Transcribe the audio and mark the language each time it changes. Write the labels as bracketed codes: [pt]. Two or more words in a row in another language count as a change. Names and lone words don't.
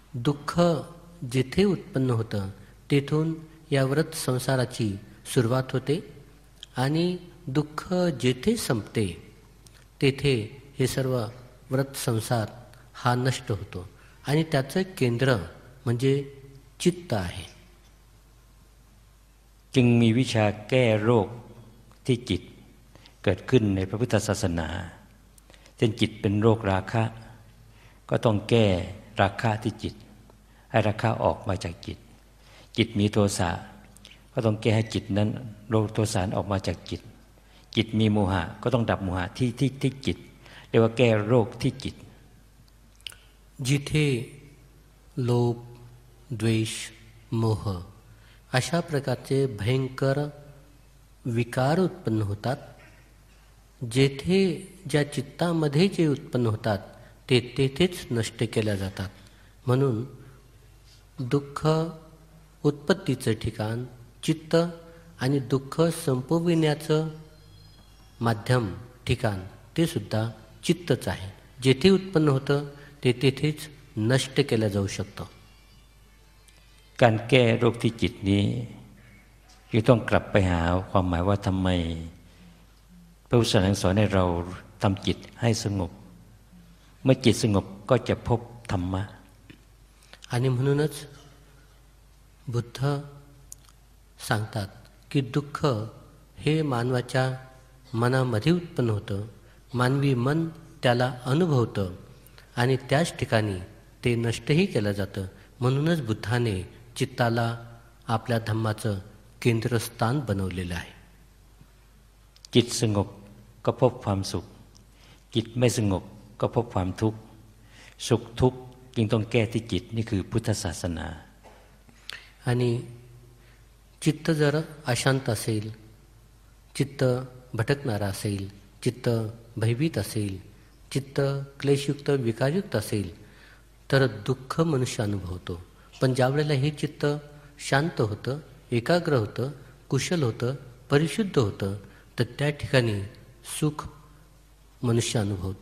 [mr] दुःख जिथे उत्पन्न होतं तेथून या व्रत संसाराची सुरुवात होते आणि दुःख जेथे संपते तेथे हे सर्व व्रत संसार हा नष्ट होतो आणि त्याचं केंद्र म्हणजे चित्त आहे. [th] จึงมีวิชาแก้โรคที่จิตเกิดขึ้นในพระพุทธศาสนาเช่นจิตเป็นโรคราคะก็ต้องแก้ราคะที่จิตให้ราคะออกมาจากจิตจิตมีโทสะก็ต้องแก้ให้จิตนั้นโรคโทสะออกมาจากจิตจิตมีโมหะก็ต้องดับโมหะที่จิตเรียกว่าแก้โรคที่จิต [mr] जिथे लोभ द्वेष मोह अशा प्रकारचे भयंकर विकार उत्पन्न होतात जेथे ज्या चित्तामध्ये जे उत्पन्न होतात ते तेथेच नष्ट केल्या जातात. म्हणून दुःख उत्पत्तीचं ठिकाण चित्त आणि दुःख संपविण्याचं माध्यम ठिकाण ते सुद्धा चित्तच आहे. जेथे उत्पन्न होतं ते तेथेच नष्ट केलं जाऊ शकतं. [th] การแก้โรคที่จิตนี้จะต้องกลับไปหาความหมายว่าทำไมพระพุทธศาสนาสอนให้เราทำจิตให้สงบเมื่อจิตสงบก็จะพบธรรมะ [mr] आणि म्हणूनच बुद्ध सांगतात की दुःख हे मानवाच्या मनामध्ये उत्पन्न होतं मानवी मन त्याला अनुभवतं आणि त्याच ठिकाणी ते नष्टही केलं जातं. म्हणूनच बुद्धाने चित्ताला आपल्या धम्माचं केंद्रस्थान बनवलेलं आहे. [th] จิตสงบก็พบความสุขจิตไม่สงบก็พบความทุกข์สุขทุกข์จึงต้องแก้ที่จิตนี่คือพุทธศาสนา [mr] आणि चित्त जर अशांत असेल चित्त भटकणारा असेल चित्त भयभीत असेल चित्त क्लेशयुक्त विकारयुक्त असेल तर दुःख मनुष्य अनुभवतो. पण ज्यावेळेला हे चित्त शांत होतं एकाग्र होतं कुशल होतं परिशुद्ध होतं तर त्या ठिकाणी सुख मनुष्य अनुभवतो.